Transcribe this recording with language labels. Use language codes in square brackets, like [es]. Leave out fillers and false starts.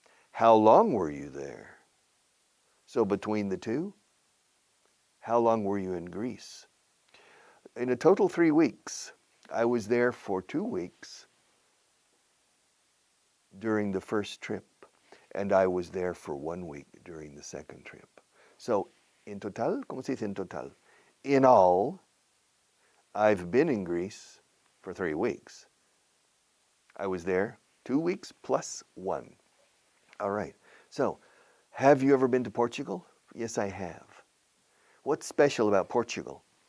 [en] How long were you there? So between the two, how long were you in Greece? In a total 3 weeks. I was there for 2 weeks during the first trip, and I was there for 1 week during the second trip. So, in total, [es] ¿cómo se dice en total? [en] In all, I've been in Greece for 3 weeks. I was there 2 weeks plus 1. All right. So, have you ever been to Portugal? Yes, I have. What's special about Portugal?